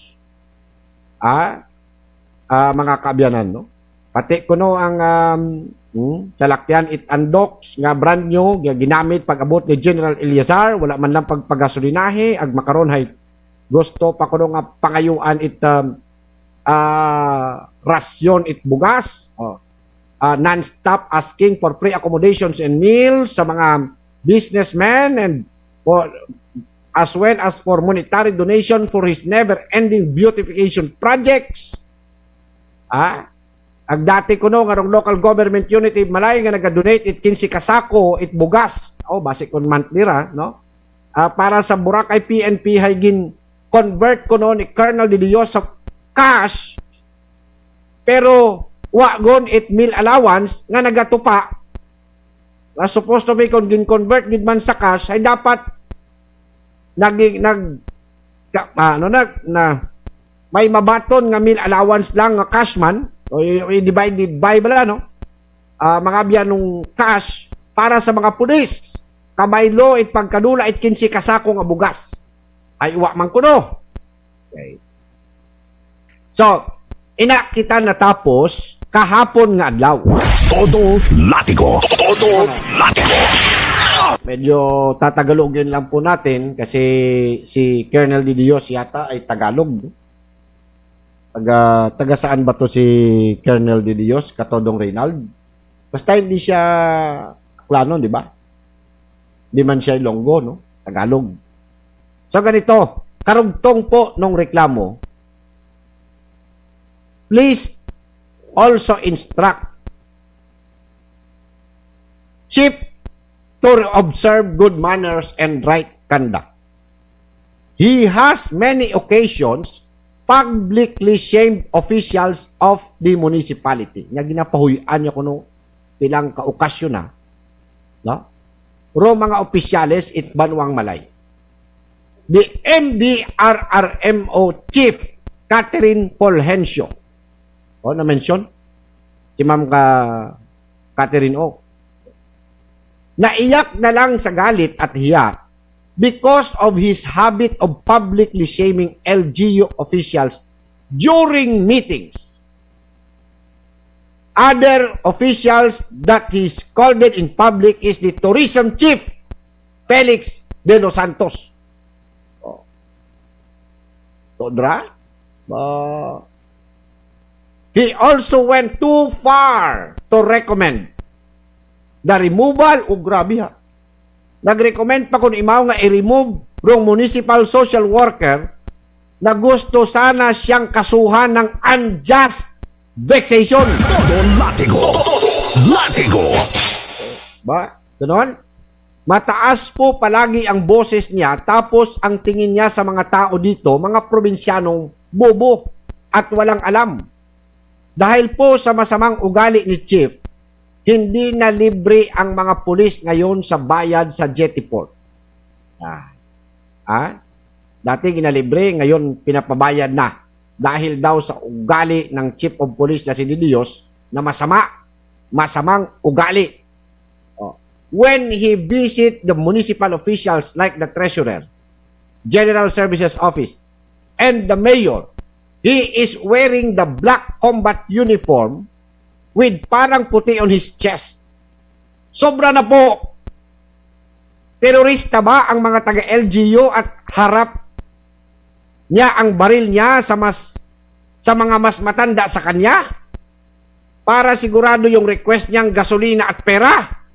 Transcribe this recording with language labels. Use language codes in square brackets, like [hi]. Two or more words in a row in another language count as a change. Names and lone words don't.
[akl] mga kaabyanan pati kuno ang salakyan it undocs nga brand new ginamit pag-abot ni General Eliazar wala man lang pagpagasolinahe ag makaron hay gusto pa kuno nga pangayuan it rasyon it bugas [en] non-stop asking for free accommodations and meals [akl] sa mga [en] businessmen and as well as for monetary donation for his never-ending beautification projects. [akl] Ag dati kuno nga [en] local government unit [akl] Malay nga naga-donate it 15 kasako it bugas. Basic on monthly para sa Boracay PNP hay gin convert kuno ni Colonel De Dios sa cash pero wa gon it [en] meal allowance [akl] nga nagatupa na [en] supposed to be [akl] kung gin-convert gid man sa cash, ay dapat may mabaton nga [en] meal allowance [akl] lang nga cash man, o i-divided by bala, no? Mga biyanong cash para sa mga pulis. Kabaylo it pagkadula it 15 kasako nga bugas. Ay uwa man kuno. Okay. So, ina kita natapos kahapon nga adlaw. Todo Latigo. Todo Latigo. [tl] Medyo tatagalogin lang po natin kasi si Colonel De Dios yata ay Tagalog. Taga saan ba to si Colonel De Dios, Katodong Reynald? Basta hindi siya Aklano, di ba? Di man siya Ilonggo, no? Tagalog. So ganito, karugtong po nung reklamo, [en] please also instruct Chief to observe good manners and right conduct. He has many occasions publicly shamed officials of the municipality. [akl] Nga ginapahuyan niya kuno pilang kaokasyon na. No? Ro mga opisyales it banwang malay. [en] The MDRRMO Chief [akl] Catherine Fulgencio. O, na-mention? Si Ma'am Catherine O. [tl] Naiyak na lang sa galit at hiya [en] because of his habit of publicly shaming LGU officials during meetings. Other officials that he scolded in public is the tourism chief, Felix de los Santos. [akl] Oh. Todra? [en] He also went too far to recommend the removal [tl] o grabe ha. [akl] Nag-recommend pa kung imaw nga i-remove rong [en] municipal social worker [tl] na gusto sana siyang kasuhan ng [en] unjust vexation. [akl] Todo Latigo. Latigo. [tl] Ba? Ganon? Mataas po palagi ang boses niya tapos ang tingin niya sa mga tao dito, mga probinsyanong bobo at walang alam. Dahil po sa masamang ugali ni Chief, hindi na libre ang mga pulis ngayon sa bayad sa jetty port. Dati ginalibre, ngayon pinapabayad na. Dahil daw sa ugali ng [en] Chief of Police [tl] na si De Dios na masamang ugali. [en] When he visit the municipal officials like the Treasurer, General Services Office, and the Mayor, he is wearing the black combat uniform with [tl] parang puti [en] on his chest. [tl] Sobra na po. Terorista ba ang mga taga-LGU at harap niya ang baril niya sa mga mas matanda sa kanya? Para sigurado yung request niyang gasolina at pera.